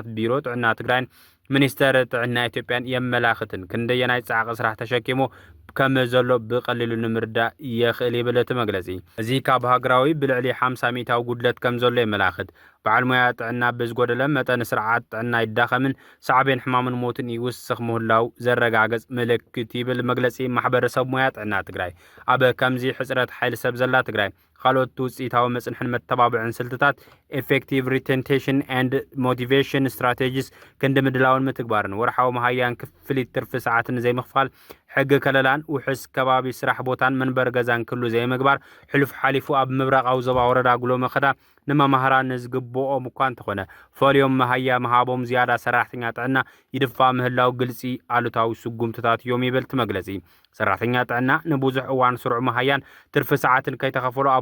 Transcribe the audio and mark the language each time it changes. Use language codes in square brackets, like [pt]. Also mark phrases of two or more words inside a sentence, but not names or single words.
[ti] ቢሮ ጥዕና ትግራይን ሚኒስተር ጥዕና ኢትዮጵያን የመላኽትን ክንደየናይ ጻዕቕ ስራሕ ተሸኪሙ ከም ዘሎ ብቀሊሉ ንምርዳ የኽእል ይብል እቲ መግለጺ እዚ ካብ ሃገራዊ ብልዕሊ 50 ሚታዊ ጉድለት ከም ዘሎ የመላኽት በዓል ሞያ ጥዕና ብዝጎደለ መጠን ስርዓት ጥዕና ይዳኸምን ሳዕቤን ሕማምን ሞትን ይውስኽ ምህላው ዘረጋገጽ ምልክት ይብል መግለጺ ማሕበረሰብ ሞያ ጥዕና ትግራይ ኣብ ከምዚ ሕጽረት ሓይሊ ሰብ ዘላ ትግራይ ካልኦት ውጽኢታዊ መጽንሕን መተባብዕን ስልትታት [en] effective retention and motivation strategies [ti] ክንዲ ምድላውን ምትግባርን ወርሓዊ መሃያን ክፍሊት ትርፊ ሰዓትን ዘይምኽፋል ሕጊ ከለላን ውሕስ ከባቢ ስራሕ ቦታን መንበር ገዛን ክሉ ዘይምግባር ሕልፍ ሓሊፉ ኣብ ምብራቃዊ ዞባ ወረዳ ጉሎ መኸዳ ንመማህራን ዝግብኦም እኳ እንተኾነ ፈልዮም መሃያ መሃቦም ዝያዳ ሰራሕተኛ ጥዕና ይድፋ ምህላው ግልጺ ኣሉታዊ ስጉምትታት እዮም ይብል መግለጺ ሰራሕተኛ ጥዕና ንብዙሕ እዋን ስሩዕ መሃያን ትርፊ ሰዓትን ከይተኸፈሉ ኣብ